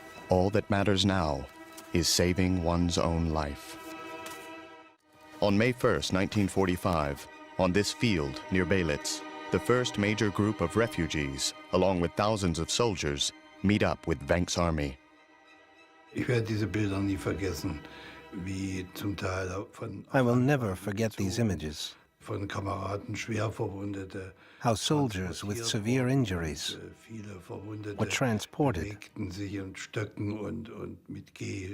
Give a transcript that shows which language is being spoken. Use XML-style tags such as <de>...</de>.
<en>All that matters now is saving one's own life. On May 1st, 1945, on this field near Belitz, the first major group of refugees, along with thousands of soldiers, meet up with Wenck's army.</en> <de>Ich werde diese Bilder nie vergessen, wie zum Teil von</de> <en>I will never forget these images.</en> <de>von Kameraden schwer Verwundete,</de> <en>How soldiers with severe injuries</en> <de>viele Verwundete</de> <en>were transported,</en> <de>bewegten sich in Stöcken und mit Gehhilfen</de>